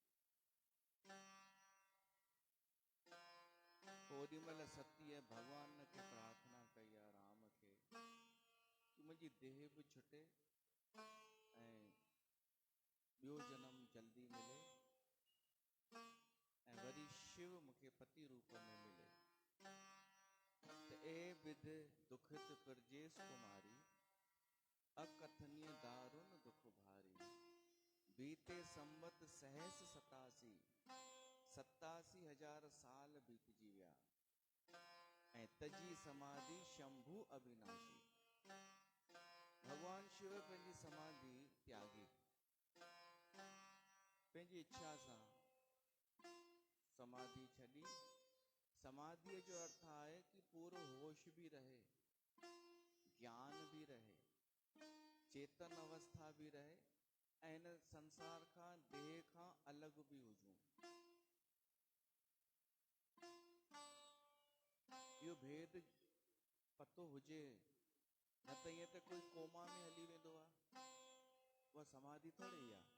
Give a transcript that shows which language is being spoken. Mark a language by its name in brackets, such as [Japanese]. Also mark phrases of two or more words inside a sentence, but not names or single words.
[Sindhi] ओॾी महिल सतीअ भॻवान खे प्रार्थना कई आहे, राम खे, कि मुंहिंजी देह बि छुटे ऐं ॿियो जनम जल्दी मिले, ऐं वरी शिव मूंखे पति रूप में मिले। [Awadhi] त ए विध दुखित प्रजेश कुमारी, अकथनीय दारुण दुख भारी। बीते संवत सहस 87, [Sindhi] 87,000 साल बीतजी विया, ऐं [Awadhi] तजी समाधि शंभु अविनाशी। [Sindhi] भगवान शिव पंहिंजी समाधि त्यागी, पंहिंजी इच्छा सां समाधि छॾी। समाधिअ जो अर्थ आहे कि पूरो होश बि रहे, ज्ञान बि रहे, चेतन अवस्था बि रहे, ऐं हिन संसार खां देह खां अलॻि बि हुजूं। इहो भेद पतो हुजे, न त ईअं त कोई कोमा में हली वेंदो आहे, उहा समाधि थोरी आहे।